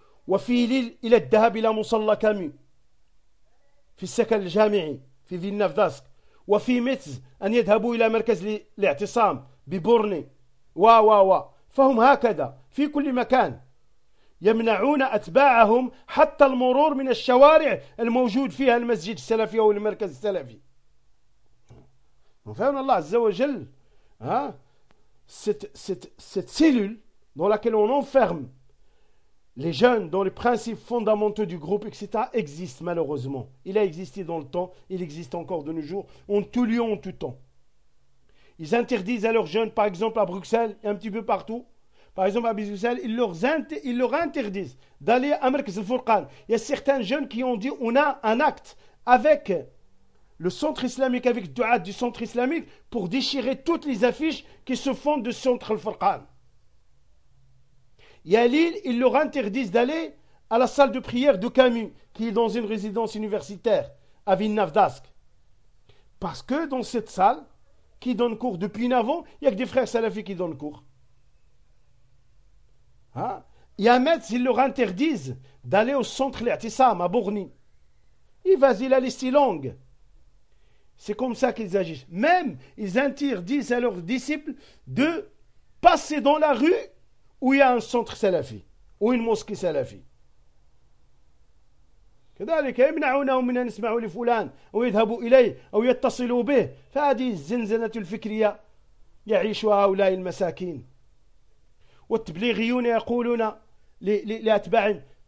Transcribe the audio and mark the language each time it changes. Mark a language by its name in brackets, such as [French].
[Arabic] وفي ليل إلى الذهاب إلى مصلى كامي في السكن الجامعي في فيلنف داسك وفي ميتز أن يذهبوا إلى مركز الاعتصام ببورني وا فهم هكذا في كل مكان يمنعون أتباعهم حتى المرور من الشوارع الموجود فيها المسجد السلفي أو المركز السلفي فهم الله عز وجل ها [French] cette cellule dans laquelle on enferme les jeunes dont les principes fondamentaux du groupe, etc., existent malheureusement. Il a existé dans le temps, il existe encore de nos jours, en tout lieu, en tout temps. Ils interdisent à leurs jeunes, par exemple à Bruxelles, et un petit peu partout, par exemple à Bruxelles, ils leur interdisent d'aller à Merkez al-Furqan. Il y a certains jeunes qui ont dit, on a un acte avec le centre islamique, avec le du'at du centre islamique, pour déchirer toutes les affiches qui se font du centre al-Furqan. Et à Lille, ils leur interdisent d'aller à la salle de prière de Camus, qui est dans une résidence universitaire à Villeneuve-d'Ascq. Parce que dans cette salle, qui donne cours depuis 9 ans, il n'y a que des frères salafis qui donnent cours. Hein? Et à Metz, ils leur interdisent d'aller au centre l'Atissam, à Bourgny. Ils vasent la liste longue. C'est comme ça qu'ils agissent. Même, ils interdisent à leurs disciples de passer dans la rue où il y a un centre salafi, ou une mosquée salafi. [Arabic] كذلك يمنعونهم من ان يسمعوا لفلان او يذهبوا اليه او يتصلوا به فهذه الزنزانة الفكريه يعيشها هؤلاء المساكين والتبليغيون يقولون لاتباعهم